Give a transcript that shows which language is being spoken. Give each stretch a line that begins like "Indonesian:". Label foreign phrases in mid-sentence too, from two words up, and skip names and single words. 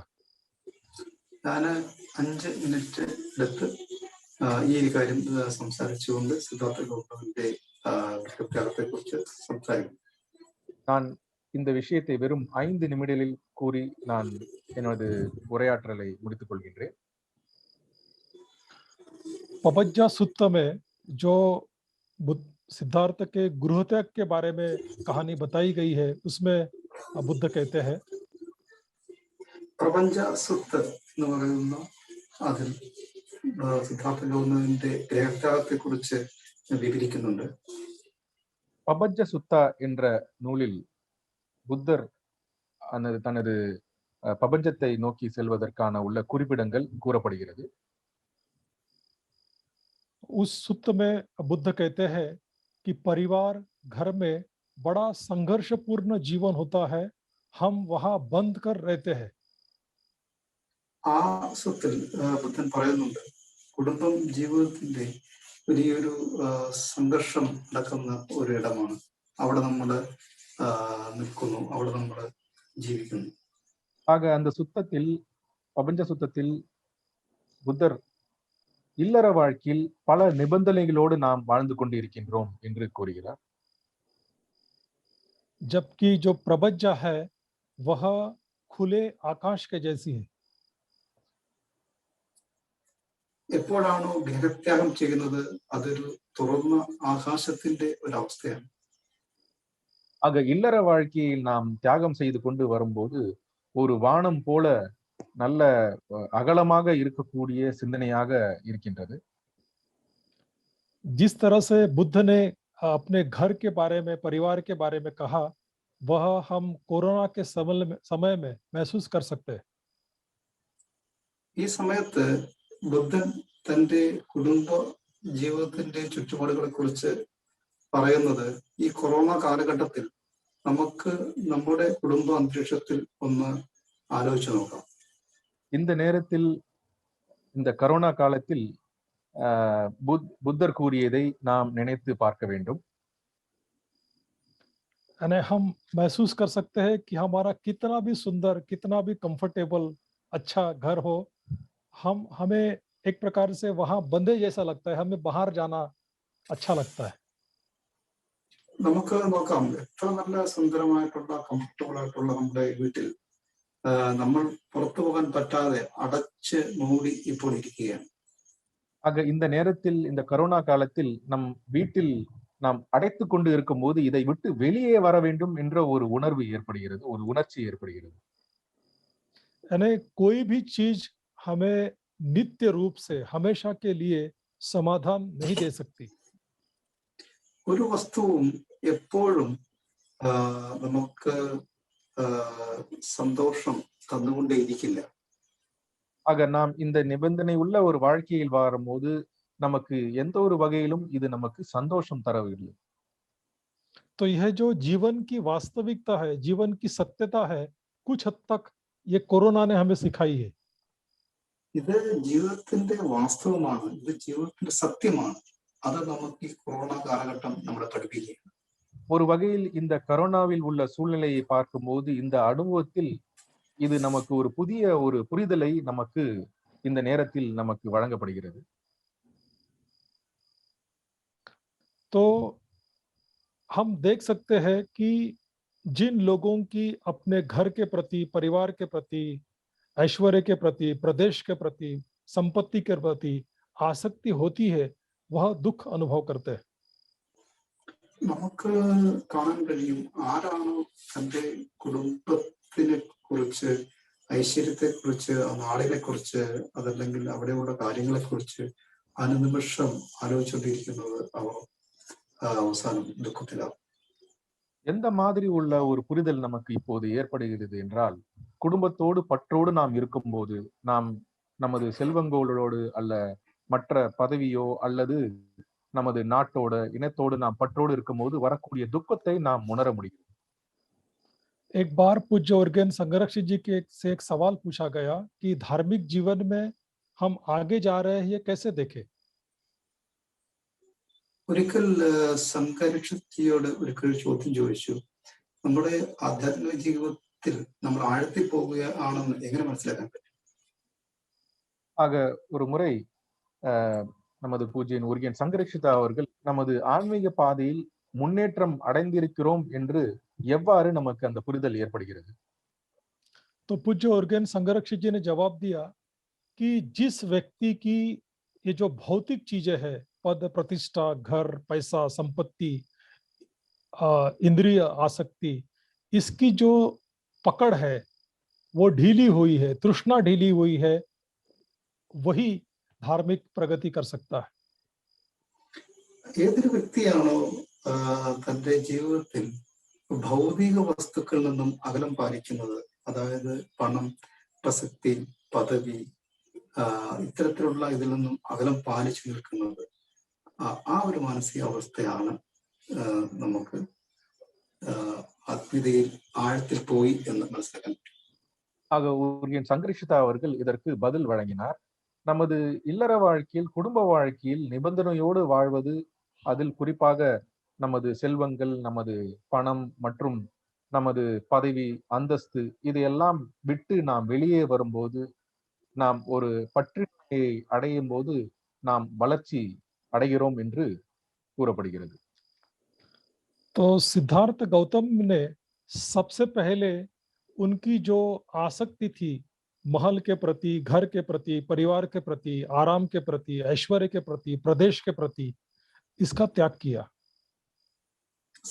Malayalam: ഞാൻ 5 മിനിറ്റ് എടുത്ത് ഈ കാര്യം സംസാരിച്ചുകൊണ്ട് സിദ്ധാർത്ഥ ഗൗതമന്റെ ഗൃഹത്യാഗത്തെ കുറിച്ച് സംസാരിക്കും.
Tamil: நான் இந்த விஷயத்தை வெறும் 5 நிமிடங்களில் கூறி நான் எனது உரையாற்றலை முடித்துக் கொள்கின்றேன்.
Hindi: पबज्जा सूत्र में जो सिद्धार्थ के गृह त्याग के बारे में कहानी बताई गई है, उसमें बुद्ध कहते हैं,
Malayalam: പ്രപഞ്ച സുത്ത് എന്ന് പറയുന്ന അതിൽ സിദ്ധാർത്ഥ ഗൗതമന്റെ ഗൃഹത്യാഗത്തെ കുറിച്ച് വിവരിക്കുന്നുണ്ട്.
Tamil: பபஜ்ஜ சுத்தா என்ற நூலில் புத்தர் தனது பிரபஞ்சத்தை நோக்கி செல்வதற்கான உள்ள குறிப்பிடங்கள் கூறப்படுகிறது.
Hindi: उस सूत्र में बुद्ध कहते हैं कि परिवार, घर में बड़ा संघर्षपूर्ण जीवन होता है, हम वहां बंद कर रहते हैं.
Malayalam: ആ സ്വത്തിൽ ബുദ്ധൻ പറയുന്നുണ്ട്, കുടുംബം ജീവിതത്തിന്റെ വലിയൊരു സംഘർഷം നടക്കുന്ന ഒരു ഇടമാണ്. അവിടെ നമ്മൾ നിൽക്കുന്നു, അവിടെ നമ്മൾ ജീവിക്കുന്നു.
Tamil: ஆக அந்த சுத்தத்தில், பிரபஞ்ச சுத்தத்தில் புத்தர் இல்லற வாழ்க்கையில் பல நிபந்தனைகளோடு நாம் வாழ்ந்து கொண்டு இருக்கின்றோம் என்று கூறுகிறார்.
Hindi: जबकि जो प्रबज्जा है वह खुले आकाश के जैसी है.
Malayalam: എപ്പോഴാണോ ഗൃഹത്യാഗം ചെയ്യുന്നത്, അതൊരു തുറന്ന ആകാശത്തിന്റെ ഒരവസ്ഥയാണ്.
Tamil: ஆக இல்லற வாழ்க்கையில் நாம் தியாகம் செய்து கொண்டு வரும்போது ஒரு வானம் போல நல்ல அகலமாக இருக்கக்கூடிய சிந்தனையாக இருக்கின்றது.
Hindi: जिस तरह से बुद्ध ने अपने घर के बारे में, परिवार के बारे में कहा, वह हम कोरोना के समय में महसूस कर सकते हैं.
Malayalam: ഈ സമയത്ത് ബുദ്ധൻ തന്റെ കുടുംബ ജീവിതത്തിന്റെ ചുറ്റുപാടുകളെ കുറിച്ച് പറയുന്നത് ഈ കൊറോണ കാലഘട്ടത്തിൽ നമുക്ക് നമ്മുടെ കുടുംബ അന്തരീക്ഷത്തിൽ ഒന്ന് ആലോചിച്ച് നോക്കാം.
Tamil: இந்த நேரத்தில் இந்த கரோனா காலத்தில் புத்தர் கூறியதை நாம் நினைத்து பார்க்க வேண்டும்.
Hindi: यानी हम महसूस कर सकते हैं कि हमारा कितना भी सुंदर, कितना भी कंफर्टेबल, अच्छा घर हो, हमें एक प्रकार से वहां बंदे जैसा लगता है. हमें बाहर जाना अच्छा लगता है.
Malayalam: നമുക്ക് നോക്കാം, എത്ര നല്ല സുന്ദരമായിട്ടുള്ള കംഫർട്ടബിൾ ആയിട്ടുള്ള നമ്മുടെ വീട്ടിൽ നമ്മൾ പുറത്തു പോകാൻ പറ്റാതെ അടച്ച് മൂടി ഇപ്പോൾ ഇരിക്കുകയാണ്.
Tamil: ஆக இந்த நேரத்தில் இந்த கரோனா காலத்தில் நம் வீட்டில் நாம் அடைத்து கொண்டு இருக்கும் போது இதை விட்டு வெளியே வர வேண்டும் என்ற ஒரு உணர்வு ஏற்படுகிறது, ஒரு உணர்ச்சி ஏற்படுகிறது.
Hindi: यानी कोई भी चीज हमें नित्य रूप से हमेशा के लिए समाधान नहीं दे सकती.
Malayalam: ഒരു വസ്തുവും എപ്പോഴും നമുക്ക് സന്തോഷം തന്നുകൊണ്ടേയിരിക്കില്ല.
Tamil: ஆக நாம் இந்த நிபந்தனை உள்ள ஒரு வாழ்க்கையில் வாழும்போது நமக்கு எந்த ஒரு வகையிலும் இது நமக்கு சந்தோஷம் தரவில்லை.
Hindi: तो यह जो जीवन की वास्तविकता है, जीवन की सत्यता है, कुछ हद तक ये कोरोना ने हमें सिखाई है.
Malayalam: ഇത് ജീവിതത്തിന്റെ വാസ്തവമാണ്, ഇത് ജീവിതത്തിന്റെ സത്യമാണ്. അത് നമുക്ക് ഈ കൊറോണ കാലഘട്ടം നമ്മളെ പഠിപ്പിക്കുകയാണ്.
Tamil: ஒரு வகையில் இந்த கரோனாவில் உள்ள சூழ்நிலையை பார்க்கும்போது இந்த அனுபவத்தில் இது நமக்கு ஒரு புதிய ஒரு புரிதலை நமக்கு இந்த நேரத்தில் நமக்கு வழங்கப்படுகிறது.
Hindi: तो हम देख सकते हैं कि जिन लोगों की अपने घर के प्रति, परिवार के प्रति, ऐश्वर्य के प्रति, प्रदेश के प्रति, संपत्ति के प्रति आसक्ति होती है, वह दुख अनुभव करते हैं.
Malayalam: നമുക്ക് കാണാൻ കഴിയും, ആരാണോ തന്റെ കുടുംബത്തിനെ കുറിച്ച്, ഐശ്വര്യത്തെ കുറിച്ച്, നാടിനെ കുറിച്ച്, അതല്ലെങ്കിൽ അവിടെയുള്ള കാര്യങ്ങളെ കുറിച്ച് അനുനിമിഷം ആലോചിച്ചുകൊണ്ടിരിക്കുന്നത് അവർ അവസാനം ദുഃഖത്തിലാകും.
Tamil: எந்த மாதிரி உள்ள ஒரு புரிதல் நமக்கு இப்போது ஏற்படுகிறது என்றால், குடும்பத்தோடு பற்றோடு நாம் இருக்கும்போது, நாம் நமது செல்வங்களோடு அல்ல மற்ற பதவியோ அல்லது நமது நாட்டோட இனத்தோடு நாம் பற்றோடு இருக்கும்போது வரக்கூடிய துக்கத்தை நாம் உணர முடியும்.
Hindi: एक बार पूज्य ओर्गेन संगरक्षित जी के से एक सवाल पूछा गया कि धार्मिक जीवन में हम आगे जा रहे हैं, ये कैसे देखें.
Malayalam: ഒരിക്കൽ സംഘരക്ഷത്തിയോട് ഒരിക്കൽ ചോദ്യം ചോദിച്ചു, നമ്മുടെ ആധ്യാത്മിക ജീവിതത്തിൽ നമ്മൾ ആഴത്തിൽ പോവുകയാണെന്ന് എങ്ങനെ മനസ്സിലാക്കാൻ പറ്റും?
Tamil: ஆக ஒரு முறை நமது பூஜ்யன் உருகியன் சங்கரக்ஷிதா அவர்கள் நமது ஆன்மீக பாதையில் முன்னேற்றம் அடைந்திருக்கிறோம் என்று எவ்வாறு நமக்கு அந்த புரிதல் ஏற்படுகிறது?
Hindi: तो पूज्य ओर्गेन संगरक्षित जी ने जवाब दिया कि जिस व्यक्ति की ये जो भौतिक चीजें है, पद, प्रतिष्ठा, घर, पैसा, संपत्ति, इंद्रिय आसक्ति, इसकी जो पकड़ है वो ढीली हुई है, तृष्णा ढीली हुई है, वही धार्मिक प्रगति कर सकता है.
Malayalam: ഏതൊരു വ്യക്തിയാണോ തന്റെ ജീവിതത്തിൽ ഭൗതിക വസ്തുക്കളിൽ നിന്നും അകലം പാലിക്കുന്നത്, അതായത് പണം, പ്രസക്തി, പദവി, ഇത്തരത്തിലുള്ള ഇതിൽ നിന്നും അകലം പാലിച്ചു നിൽക്കുന്നത്, ആ ഒരു മാനസികാവസ്ഥയാണ് നമുക്ക് ആത്മീയതയിൽ ആഴത്തിൽ പോയി എന്ന് മനസ്സിലാക്കാൻ പറ്റും.
Tamil: ஆக உருகியன் சங்கரக்ஷிதா அவர்கள் இதற்கு பதில் வழங்கினார். நமது இல்லற வாழ்க்கையில், குடும்ப வாழ்க்கையில் நிபந்தனையோடு வாழ்வது, அதில் குறிப்பாக நமது செல்வங்கள், நமது பணம் மற்றும் நமது பதவி, அந்தஸ்து இதையெல்லாம் விட்டு நாம் வெளியே வரும்போது, நாம் ஒரு பற்றினையை அடையும் போது நாம் வளர்ச்சி அடைகிறோம் என்று கூறப்படுகிறது.
Hindi: तो सिद्धार्थ गौतम ने सबसे पहले उनकी जो आसक्ति थी महल के प्रति, घर के प्रति, परिवार के प्रति, आराम के प्रति, ऐश्वर्य के प्रति, प्रदेश के प्रति, इसका त्याग किया.